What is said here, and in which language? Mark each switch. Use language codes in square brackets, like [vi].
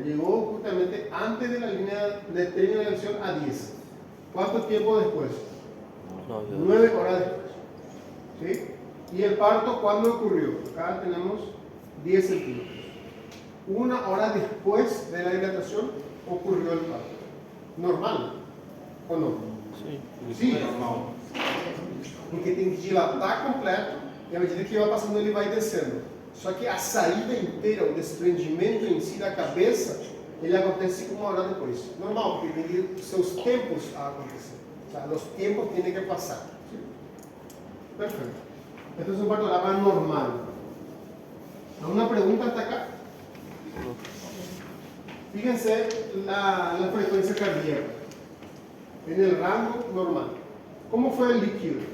[es] Llegó justamente antes de la línea de término de acción a 10. ¿Cuánto tiempo después? 9 horas después. ¿Sí? ¿Y el parto cuándo ocurrió? Acá tenemos 10 centímetros. 1 hora después de la dilatación ocurrió el parto. ¿Normal? ¿O no? [pt] Sim. Sí, porque tem que dilatar completo e à medida que vai passando ele vai descendo. Só que a saída inteira, o desprendimento em si da cabeça, ele acontece 1 hora depois. Normal, porque tem seus tempos a acontecer. [es] O sea, los tiempos tienen que pasar. ¿Sí? Perfecto. Esto es un panorama normal. ¿Alguna pregunta hasta acá? Fíjense la frecuencia cardíaca. En el rango normal. ¿Cómo fue el líquido?